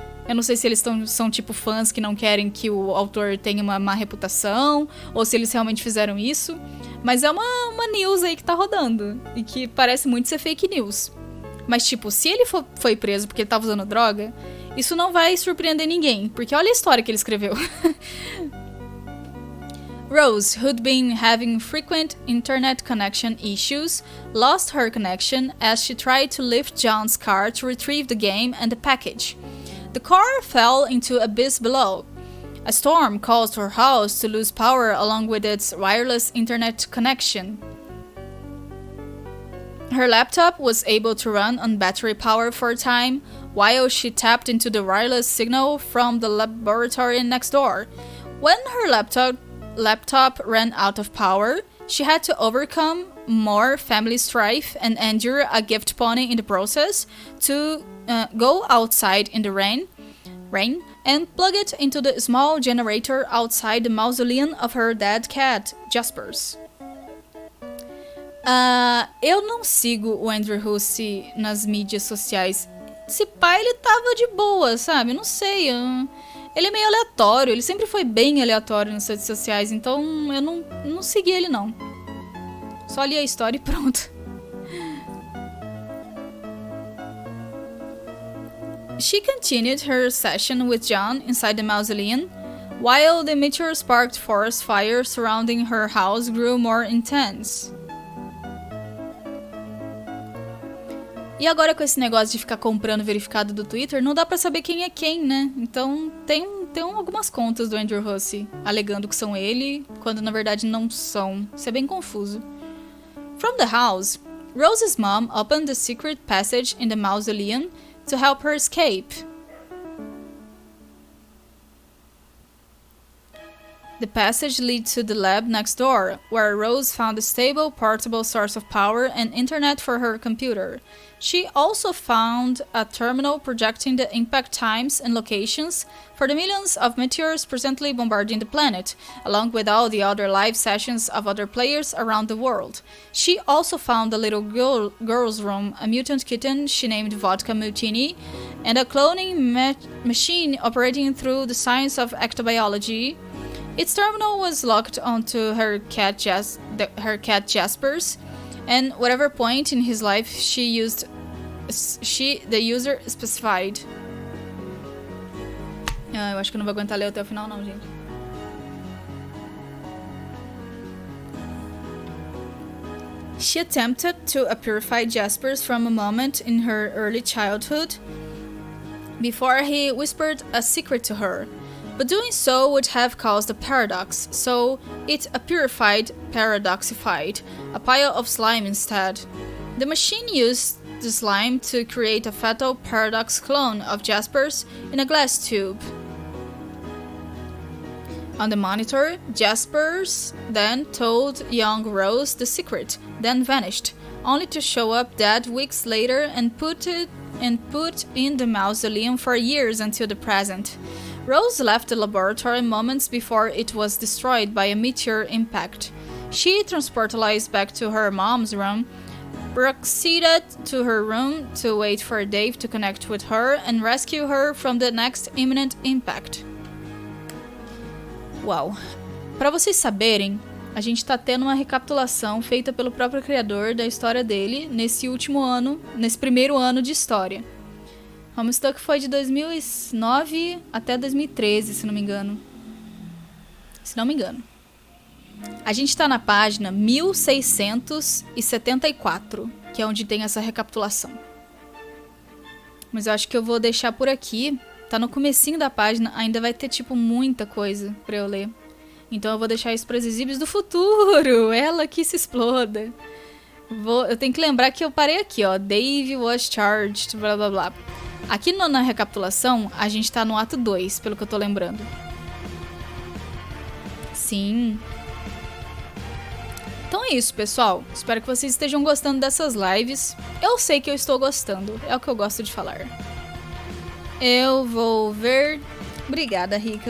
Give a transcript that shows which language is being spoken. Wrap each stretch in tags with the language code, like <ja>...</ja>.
<pt>Eu não sei se eles são tipo fãs que não querem que o autor tenha uma má reputação, ou se eles realmente fizeram isso. Mas é uma news aí que tá rodando, e que parece muito ser fake news. Mas tipo, se ele foi preso porque ele tava usando droga, isso não vai surpreender ninguém, porque olha a história que ele escreveu.</pt> <en>Rose, who'd been having frequent internet connection issues, lost her connection as she tried to lift John's car to retrieve the game and the package. The car fell into the abyss below. A storm caused her house to lose power along with its wireless internet connection. Her laptop was able to run on battery power for a time, while she tapped into the wireless signal from the laboratory next door. When her laptop ran out of power, she had to overcome more family strife and endure a gift pony in the process to go outside in the rain and plug it into the small generator outside the mausoleum of her dead cat, Jaspers.</en> <pt>Eu não sigo o Andrew Hussey nas mídias sociais. Esse pai, ele tava de boa, sabe? Não sei. Ele é meio aleatório. Ele sempre foi bem aleatório nas redes sociais. Então eu não segui ele, não. Só li a história e pronto.</pt> <en>She continued her session with John inside the mausoleum, while the meteor-sparked forest fire surrounding her house grew more intense.</en> <pt>E agora com esse negócio de ficar comprando verificado do Twitter, não dá pra saber quem é quem, né? Então tem algumas contas do Andrew Hussey alegando que são ele, quando na verdade não são. Isso é bem confuso.</pt> <en>From the house, Rose's mom opened the secret passage in the mausoleum to help her escape. The passage leads to the lab next door, where Rose found a stable, portable source of power and internet for her computer. She also found a terminal projecting the impact times and locations for the millions of meteors presently bombarding the planet, along with all the other live sessions of other players around the world. She also found a little girl's room, a mutant kitten she named Vodka Mutiny, and a cloning machine operating through the science of ectobiology. Its terminal was locked onto her cat Jaspers, and whatever point in his life the user specified.</en> <pt>Eu acho que eu não vou aguentar ler até o final, não, gente.</pt> <en>She attempted to purify Jaspers from a moment in her early childhood before he whispered a secret to her. But doing so would have caused a paradox, so it paradoxified a pile of slime instead. The machine used the slime to create a fatal paradox clone of Jaspers in a glass tube. On the monitor, Jaspers then told young Rose the secret, then vanished, only to show up dead weeks later and put and put in the mausoleum for years until the present. Rose left the laboratory moments before it was destroyed by a meteor impact. She transportalized back to her mom's room, proceeded to her room to wait for Dave to connect with her and rescue her from the next imminent impact.</en> <pt>Uau! Para vocês saberem, a gente tá tendo uma recapitulação feita pelo próprio criador da história dele nesse último ano, nesse primeiro ano de história. HOMESTUCK foi de 2009 até 2013, se não me engano. A gente tá na página 1674, que é onde tem essa recapitulação. Mas eu acho que eu vou deixar por aqui. Tá no comecinho da página, ainda vai ter, tipo, muita coisa pra eu ler. Então eu vou deixar isso para as zizibs do futuro. Ela que se exploda. Eu tenho que lembrar que eu parei aqui, ó.</pt> <en>Dave was charged, blá blá blá.</en> <pt>Aqui na recapitulação, a gente tá no ato 2, pelo que eu tô lembrando. Sim. Então é isso, pessoal. Espero que vocês estejam gostando dessas lives. Eu sei que eu estou gostando. É o que eu gosto de falar. Eu vou ver... Obrigada, Rica.</pt>